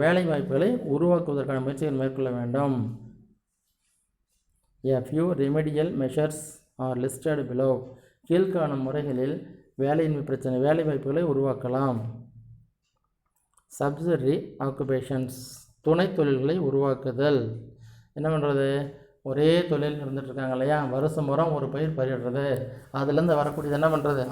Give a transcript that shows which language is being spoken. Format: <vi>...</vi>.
<ta>வேலை வாய்ப்புகளை உருவாக்குவதற்கான முயற்சிகள் மேற்கொள்ள வேண்டும்.</ta> <en>A few remedial measures are listed below.</en> <ta>கீழ்காணும் முறைகளில் வேலையின்மை பிரச்சனை வேலை வாய்ப்புகளை உருவாக்கலாம். சப்சிடரி ஆக்குபேஷன்ஸ், துணை தொழில்களை உருவாக்குதல். என்ன பண்ணுறது? ஒரே தொழில் இருந்துகிட்ருக்காங்க இல்லையா, வருஷம் பூரா ஒரு பயிர் பயிரிடுறது, அதுலேருந்து வரக்கூடியது என்ன பண்ணுறது?</ta>